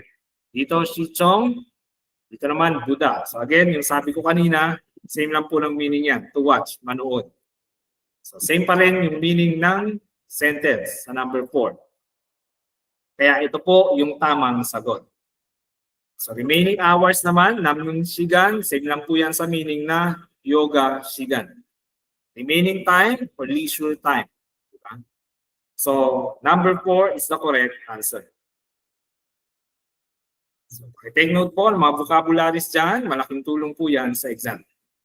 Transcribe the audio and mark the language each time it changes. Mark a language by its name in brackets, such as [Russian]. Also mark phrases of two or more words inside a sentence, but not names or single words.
[Filipino] Dito 시청, dito naman Buddha. So again, yung sabi ko kanina, same lang po ng meaning yan, [English] to watch, [Filipino] manood. So same pa rin yung meaning ng sentence sa number 4. Kaya ito po yung tamang sagot. [English] So remaining hours naman, [Korean] 남는 시간, [Filipino] same lang po yan sa meaning na [Korean] yoga 시간. [English] Remaining time or leisure time. [Filipino] Diba? [English] So number 4 is the correct answer. [Filipino] So [English] take note [Filipino] po ng mga vocabularies dyan, malaking tulong po yan sa exam.